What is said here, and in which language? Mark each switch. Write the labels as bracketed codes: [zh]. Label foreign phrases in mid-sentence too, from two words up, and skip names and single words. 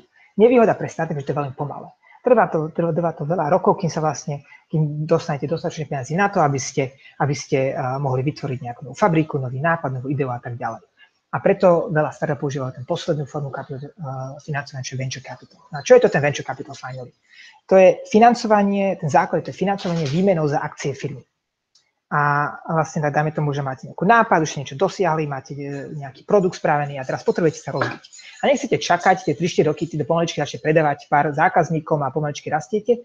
[sk] Nevýhoda pre startup je, že to je veľmi pomalé. Trvá to veľa rokov, kým dostanete dostatočne peniazy na to, aby ste mohli vytvoriť nejakú novú fabriku, nový nápad, novú ideu a tak ďalej. A preto veľa startupov používajú ten poslednú formu financovania, čo je [en] venture capital. [sk] A čo je to ten [en] venture capital finally? [sk] To je financovanie, ten základ je to financovanie výmenou za akcie firmy. A vlastne dáme tomu, že máte nejakú nápad, už niečo dosiahli, máte nejaký produkt spravený a teraz potrebujete sa rozbiť. A nechcete čakať tie 3-4 roky, do pomaličky začnete predávať pár zákazníkom a pomaličky rastiete.